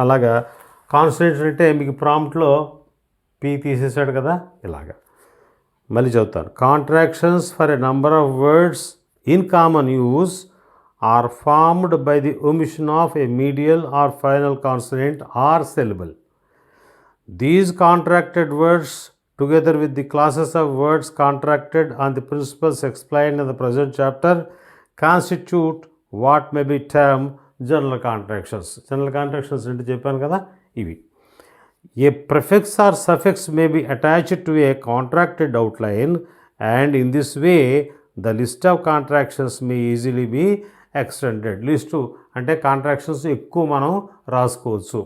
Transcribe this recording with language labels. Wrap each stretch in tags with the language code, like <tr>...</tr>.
<te>అలాగా కాన్సనెంట్స్ అంటే మీకు ప్రాంప్ట్లో పి తీసేసాడు కదా, ఇలాగా. మళ్ళీ చదువుతాను.</te> <en>Contractions for a number of words in common use are formed by the omission of a medial or final consonant or syllable. These contracted words together with the classes of words contracted on the principles explained in the present chapter constitute what may be termed general contractions.</en> <te>General contractions అంటే చెప్పాను కదా ఇవి.</te> <en>A prefix or suffix may be attached to a contracted outline and in this way the list of contractions may easily be extended.</en> <te>List అంటే contractions ఎక్కువ మనం రాసుకోవచ్చు.</te>